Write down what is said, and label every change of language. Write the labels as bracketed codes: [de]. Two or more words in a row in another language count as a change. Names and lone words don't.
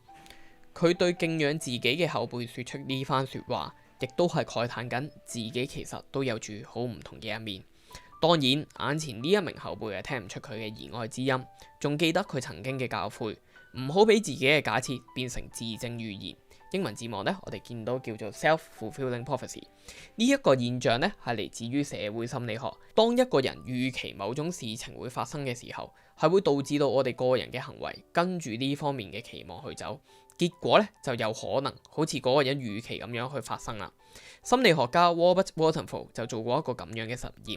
[yue] 佢對敬仰自己嘅後輩説出呢番説話，亦都係慨嘆緊自己其實都有住好唔同嘅一面。當然，眼前呢一名後輩係聽唔出佢嘅言外之音，仲記得佢曾經嘅教誨，唔好俾自己嘅假設變成自證預言。英文字幕咧，我哋見到叫做 [en] self-fulfilling prophecy。 [yue] 呢一個現象咧係嚟自於社會心理學。當一個人預期某種事情會發生嘅時候，係會導致到我哋個人嘅行為跟住呢方面嘅期望去走，結果咧就有可能好似嗰個人預期咁樣去發生啦。心理學家 Robert Waltenfeld 就做過一個咁樣嘅實驗。